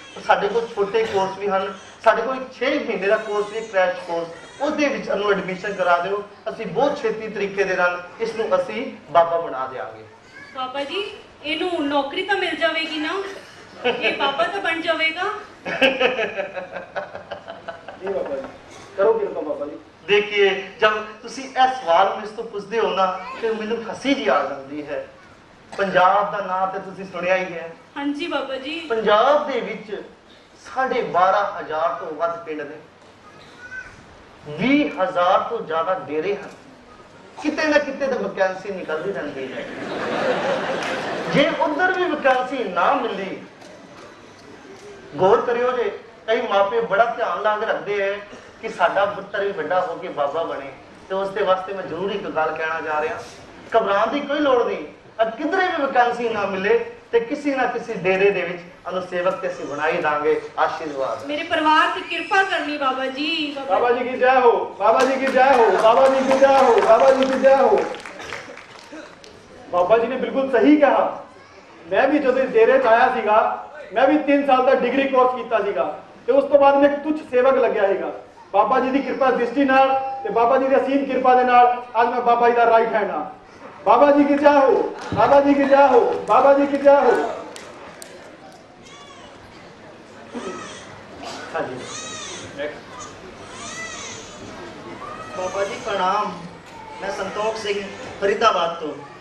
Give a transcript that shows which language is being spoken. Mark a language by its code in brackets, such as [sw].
[pa] ਸਾਡੇ ਕੋਲ ਛੋਟੇ ਕੋਰਸ ਵੀ ਹਨ, ਸਾਡੇ ਕੋਲ 6 ਮਹੀਨੇ ਦਾ ਕੋਰਸ ਵੀ ਕ੍ਰੈਸ਼ ਕੋਰਸ, ਉਹਦੇ ਵਿੱਚ ਇਹਨੂੰ ਐਡਮਿਸ਼ਨ ਕਰਾ ਦਿਓ। ਅਸੀਂ ਬਹੁਤ ਛੇਤੀ ਤਰੀਕੇ ਦੇ ਨਾਲ ਇਸ ਨੂੰ ਅਸੀਂ ਬਾਬਾ ਬਣਾ ਦੇਵਾਂਗੇ। ਬਾਬਾ ਜੀ ਇਹਨੂੰ ਨੌਕਰੀ ਤਾਂ ਮਿਲ ਜਾਵੇਗੀ ਨਾ, ਇਹ ਬਾਬਾ ਤਾਂ ਬਣ ਜਾਵੇਗਾ। [hi] जी बाबा जी करो किरपा बाबा जी। देखिए जब [pa] तुसी ਇਹ ਸਵਾਲ ਮੈਨੂੰ ਤੋਂ ਪੁੱਛਦੇ ਹੋ ਨਾ ਤੇ ਮੈਨੂੰ ਹੱਸੀ ਜੀ ਆ ਜਾਂਦੀ ਹੈ। ਪੰਜਾਬ ਦਾ ਨਾਂ ਤੇ ਤੁਸੀਂ ਸੁਣਿਆ ਹੀ ਹੈ। ਹਾਂਜੀ ਬਾਬਾ ਜੀ। ਪੰਜਾਬ ਦੇ ਵਿੱਚ 12,500 ਤੋਂ ਵੱਧ ਪਿੰਡ ਨੇ, 20,000 ਤੋਂ ਜ਼ਿਆਦਾ ਡੇਰੇ ਹਨ। ਕਿਤੇ ਨਾ ਕਿਤੇ ਤਾਂ ਵੈਕੈਂਸੀ ਨਿਕਲਦੀ ਰਹਿੰਦੀ ਹੈ। ਜੇ ਉਧਰ ਵੀ ਵੈਕੈਂਸੀ ਨਾ ਮਿਲੀ, ਗੌਰ ਕਰਿਓ ਜੇ ਕਈ ਮਾਪੇ ਬੜਾ ਧਿਆਨ ਲਾ ਕੇ ਰੱਖਦੇ ਹੈ ਕਿ ਸਾਡਾ ਪੁੱਤਰ ਵੀ ਵੱਡਾ ਹੋ ਕੇ ਬਾਬਾ ਬਣੇ, ਤੇ ਉਸ ਦੇ ਵਾਸਤੇ ਮੈਂ ਜ਼ਰੂਰ ਇੱਕ ਗੱਲ ਕਹਿਣਾ ਜਾ ਰਿਹਾ, ਘਬਰਾਉਣ ਦੀ ਕੋਈ ਲੋੜ ਨਹੀਂ। ਕਿਧਰੇ ਵੀ ਵੈਕੈਂਸੀ ਨਾ ਮਿਲੇ ਤੇ ਕਿਸੇ ਨਾ ਕਿਸੇ ਡੇਰੇ ਦੇ ਵਿੱਚ ਅਨੁ ਸੇਵਕ ਤੇ ਅਸੀਂ ਬਣਾਈ ਦਾਂਗੇ। ਆਸ਼ੀਰਵਾਦ ਮੇਰੇ ਪਰਿਵਾਰ ਦੀ ਕਿਰਪਾ ਕਰਨੀ ਬਾਬਾ ਜੀ। [hi] बाबा जी की जय हो, बाबा जी की जय हो, बाबा जी की जय हो, बाबा जी की जय हो। बाबा जी ने बिल्कुल सही कहा। मैं भी [pa] ਜਦੋਂ ਡੇਰੇ ਚ ਆਇਆ ਸੀਗਾ, ਮੈਂ ਵੀ 3 ਸਾਲ ਦਾ ਡਿਗਰੀ ਕੋਰਸ ਕੀਤਾ ਸੀਗਾ ਤੇ ਉਸ ਤੋਂ ਬਾਅਦ ਮੈਂ ਇੱਕ ਤੁੱਛ ਸੇਵਕ ਲੱਗਿਆ ਸੀਗਾ। ਬਾਬਾ ਜੀ ਦੀ ਕਿਰਪਾ ਦ੍ਰਿਸ਼ਟੀ ਨਾਲ ਤੇ ਬਾਬਾ ਜੀ ਦੀ ਅਸੀਮ ਕਿਰਪਾ ਦੇ ਨਾਲ ਅੱਜ ਮੈਂ ਬਾਬਾ ਜੀ ਦਾ ਰਾਈਟ ਹੈਂਡ ਹਾਂ। [hi] बाबा जी की जय हो, बाबा जी की जय हो, बाबा जी की जय हो। हाँ जी बाबा जी प्रणाम, मैं संतोष सिंह फरीदाबाद तो।